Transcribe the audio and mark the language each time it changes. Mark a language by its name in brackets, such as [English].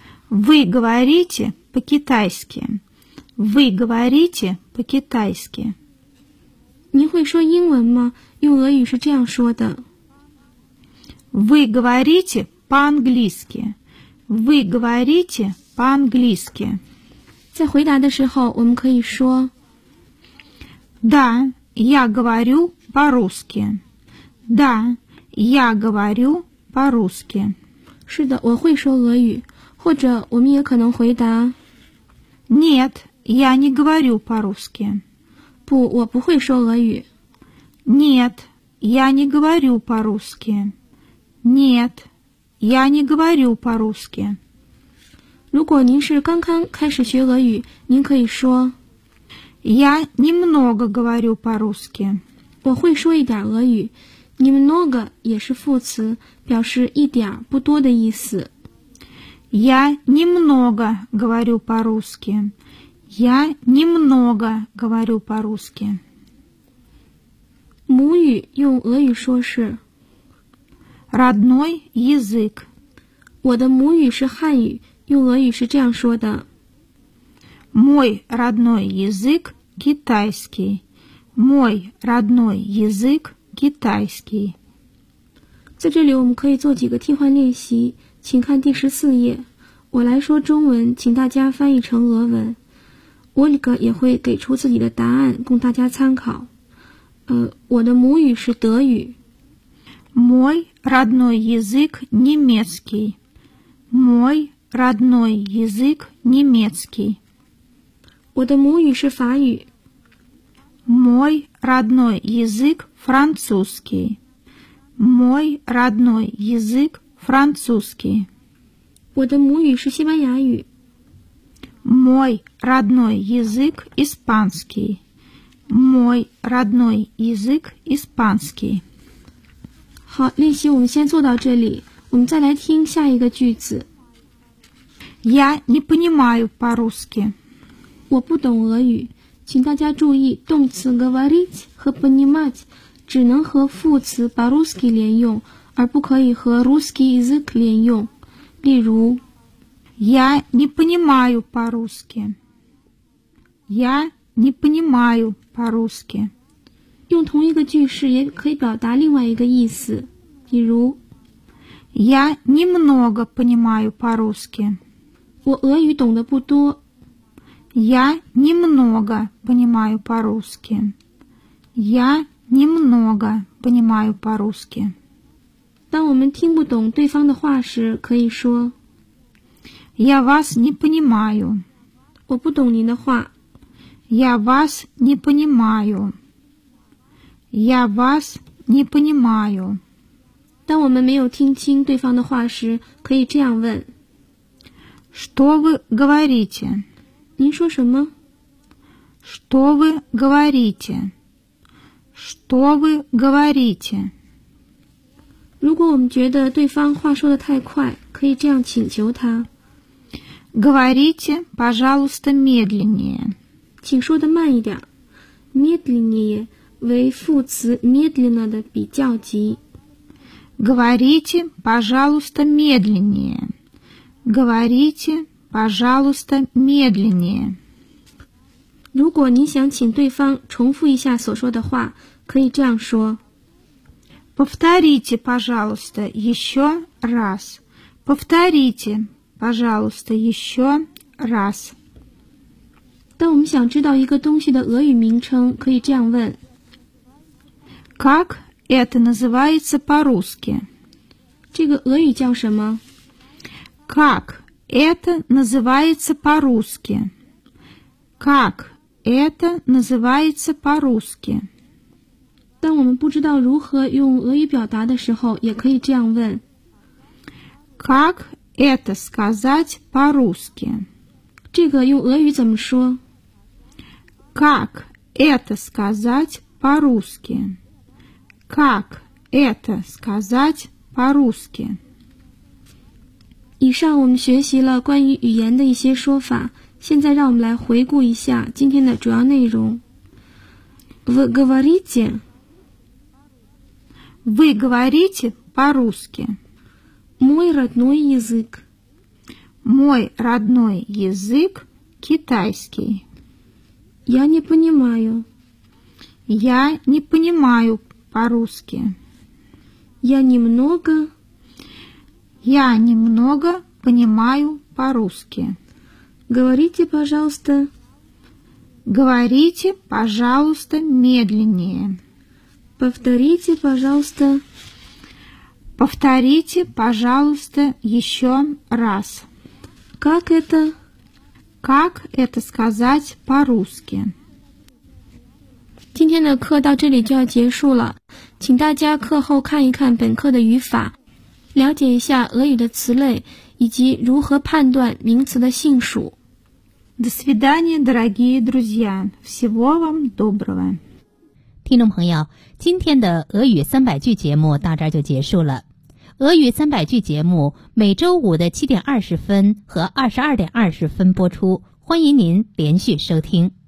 [Russian] Вы говорите по-китайски. Вы говорите по-китайски. [Chinese] 您会说英文吗？用俄语是这样说的 [Russian] Вы говорите по-английски. Вы говорите по-английски. [Chinese] 在回答的时候，我们可以说 [Russian] Да, я говорю по-русски. Да, я говорю по-русски. [Chinese] 是的，我会说俄语。或者我们也可能回答 [Russian] Нет, я не говорю по-русски. [Chinese] 不，我不会说俄语。 [Russian] Нет, я не говорю по-русски. Нет, я не говорю по-русски. [Chinese] 如果您是刚刚开始学俄语，您可以说 [Russian] Я немного говорю по-русски. [Chinese] 我会说一点俄语。Немного 也是副词，表示一点不多的意思。 [Russian] Я немного говорю по-русски. Я немного говорю по-русски. [Chinese] 母语用俄语说是 [Russian] Родной язык. [Chinese] 我的母语是汉语，用俄语是这样说的。 [Russian] Мой родной язык китайский. Мой родной язык китайский. [Chinese] 在这里我们可以做几个替换练习，请看第14页。我来说中文，请大家翻译成俄文。 Ольга 也会给出自己的答案供大家参考。我的母语是德语。 [Russian] Мой родной язык немецкий. Мой родной язык немецкий. [Chinese] 我的母语是法语。 [Russian] Мой родной язык французский. Мой родной язык французский. [Chinese] 我的母语是西班牙语. [Russian] Мой родной язык испанский. Мой родной язык испанский. [Chinese] 好，练习我们先做到这里，我们再来听下一个句子。 [Russian] Я не понимаю по-русски. [Chinese] 我不懂俄语。请大家注意，动词 говорить 和 понимать 只能和副词 по-русски 连用，而不可以和 русский язык 连用。例如 [Russian] Я не понимаю по-русски. Я не понимаю по-русски. [Chinese] 用同一个句式也可以表达另外一个意思。例如 [Russian] Я немного понимаю по-русски. [Chinese] 我俄语懂得不多。 [Russian] Я немного понимаю по-русски. Я немного понимаю по-русски. [Chinese] 当我们听不懂对方的话时，可以说 [Russian] Я вас не понимаю. [Chinese] 我不懂您的话。 [Russian] Я вас не понимаю. Я вас не понимаю. [Chinese] 当我们没有听清对方的话时，可以这样问 [Russian] Что вы говорите? [Chinese] 您说什么 [Russian] Что вы говорите? Что вы говорите? [Chinese] 如果我们觉得对方话说得太快，可以这样请求他 [Russian] Говорите, пожалуйста, медленнее. [Chinese] 请说得慢一点。Медленнее 为副词 медленно 的比较级。 [Russian] Говорите, пожалуйста, медленнее. Говорите,Пожалуйста, медленнее. [Chinese] 如果你想请对方重复一下所说的话，可以这样说。 [Russian] Повторите, пожалуйста, еще раз. Повторите, пожалуйста, еще раз. [Chinese] 当我们想知道一个东西的俄语名称，可以这样问。 [Russian] Как это называется по-русски? [Chinese] 这个俄语叫什么? [Russian] Как? Это называется по-русски. Как это называется по-русски? [Chinese] 当我们不知道如何用俄语表达的时候，也可以这样问。 [Russian] Как это сказать по-русски? [Chinese] 这个用俄语怎么说? [Russian] Как это сказать по-русски? Как это сказать по-русски? [Chinese] 以上我们学习了关于语言的一些说法，现在让我们来回顾一下今天的主要内容。 [Russian] Вы говорите? Вы говорите по-русски? Мой родной язык. Мой родной язык китайский. Я не понимаю. Я не понимаю по-русски. Я немного. Я немногопонимаю по-русски. Говорите, пожалуйста. Говорите, пожалуйста, медленнее. Повторите, пожалуйста. Повторите, пожалуйста, еще раз. Как это? Как это сказать по-русски? [Chinese] 今天的课到这里就要结束了，请大家课后看一看本课的语法，了解一下俄语的词类以及如何判断名词的性数。 [Russian] До свидания, дорогие друзья. Всего вам доброго. [Chinese] 听众朋友，今天的俄语三百句节目到这儿就结束了。俄语三百句节目每周五的7:20和22:20播出，欢迎您连续收听。